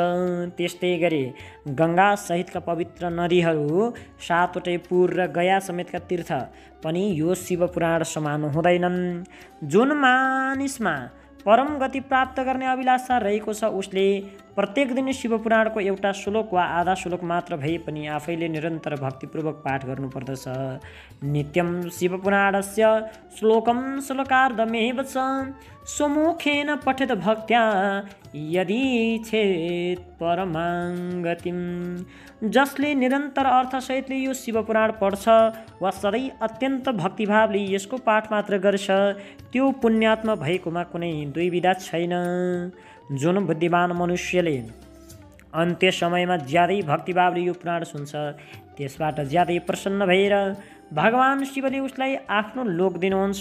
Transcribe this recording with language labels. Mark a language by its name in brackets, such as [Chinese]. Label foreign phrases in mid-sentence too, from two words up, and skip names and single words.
[Nepali] त्यस्तै गरी गङ्गा सहितका पवित्र नदीहरू, 7वटै पुर र गया समेतका तीर्थ पनि यो शिव पुराण समान हुँदैनन्। जुन मानिसमा परम गति प्राप्त गर्ने अभिलाषा रहेको छ उसले प्रत्येक दिन शिव पुराणको एउटा श्लोक वा आधा श्लोक मात्र भए पनि आफैले निरन्तर भक्तिपूर्वक पाठ गर्नुपर्दछ। [Sanskrit] नित्यं शिव पुराणस्य श्लोकं श्लोकार्धमेव च स्वमुखेन पठेत भक्त्या यदि छेत् परमां गतिम्। [Nepali] जसले निरन्तर अर्थसहितले यो शिव पुराण पढ्छ वा सधैँ अत्यन्त भक्तिभावले यसको पाठ मात्र गर्छ त्यो पुण्यात्मा भएकोमा कुनै दुविधा छैन। जुन बुद्धिमान मनुष्यले अन्त्य समयमा ज्यादै भक्तिभावले यो पुराण सुन्छ त्यसबाट ज्यादै प्रसन्न भएर भगवान शिवले उसलाई आफ्नो लोक दिनुहुन्छ।